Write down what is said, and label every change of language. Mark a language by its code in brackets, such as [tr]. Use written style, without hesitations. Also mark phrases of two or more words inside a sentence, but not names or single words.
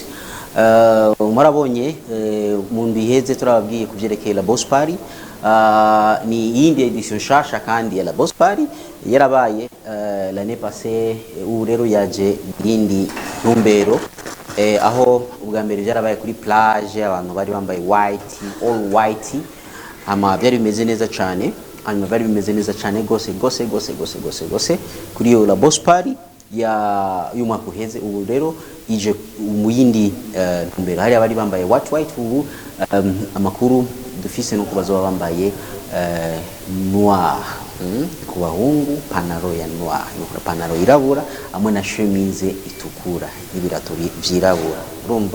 [rn] Murabonye mu ndiheze turababwiye kuvyerekeye la Boss Party. Ni yindi edition shasha kandi ya la Boss Party yarabaye [fr] l'année passée, [rn] ubu rero yaje yindi ntumbero aho ubwa mbere yarabaye kuri plage, abantu bari bambaye white, [en] all white, [rn] ama byari bimeze neza cyane. Hanyuma bari bimeze neza cyane gose kuri yo la Boss Party ya y'umwaka uheze. Ubu rero ije mu yindi ntumbero, hari abari bambaye white. Ubu amakuru dufise no kubazo bambaye noir, ku bahungu panaro ya noir, no panaro irabura amwe na chemise itukura n'ibirato vyirabura, urumva.